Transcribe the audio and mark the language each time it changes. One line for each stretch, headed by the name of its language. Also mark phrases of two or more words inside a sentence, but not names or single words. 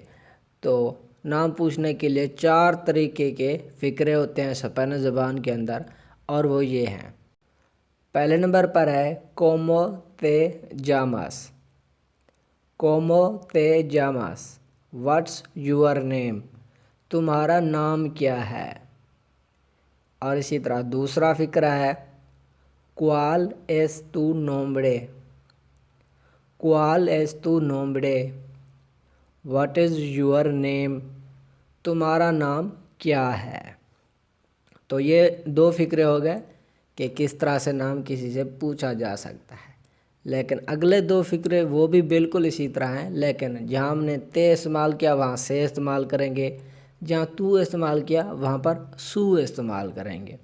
Urdu: تو نام پوچھنے کے لیے 4 طریقے کے فقرے ہوتے ہیں سپینش زبان کے اندر، اور وہ یہ ہیں. پہلے نمبر پر ہے
Spanish: cómo te llamas. cómo te llamas,
English: what's your name,
Urdu: تمہارا نام کیا ہے. اور اسی طرح دوسرا فقرہ ہے
Spanish: cuál es tu nombre। cuál es tu nombre,
English: what is your name,
Urdu: تمہارا نام کیا ہے. تو یہ 2 فقرے ہو گئے کہ کس طرح سے نام کسی سے پوچھا جا سکتا ہے. لیکن اگلے 2 فقرے وہ بھی بالکل اسی طرح ہیں، لیکن جہاں ہم نے te استعمال کیا وہاں se استعمال کریں گے، جہاں tu استعمال کیا وہاں پر su استعمال کریں گے.